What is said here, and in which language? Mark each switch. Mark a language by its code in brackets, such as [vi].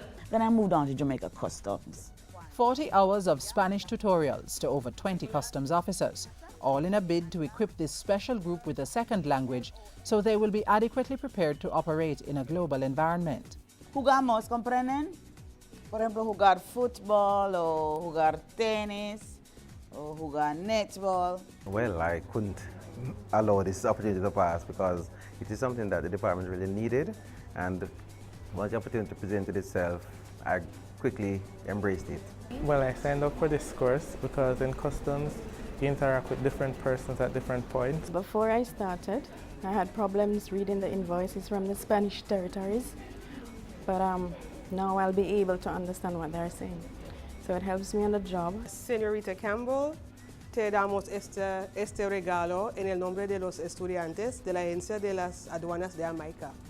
[en] Then I moved on to Jamaica Customs. 40 hours of Spanish tutorials to over 20 customs officers, all in a bid to equip this special group with a second language so they will be adequately prepared to operate in a global environment. [es] Jugamos, ¿comprenden? Por ejemplo, jugar fútbol o jugar tenis o jugar netball. [en] Well, I couldn't allow this opportunity to pass because it is something that the department really needed, and once the opportunity presented itself, I quickly embraced it. Well, I signed up for this course because in customs you interact with different persons at different points. Before I started, I had problems reading the invoices from the Spanish territories, but now I'll be able to understand what they're saying. So it helps me on the job. [es] Señorita Campbell, te damos este regalo en el nombre de los estudiantes de la Agencia de las Aduanas de Jamaica.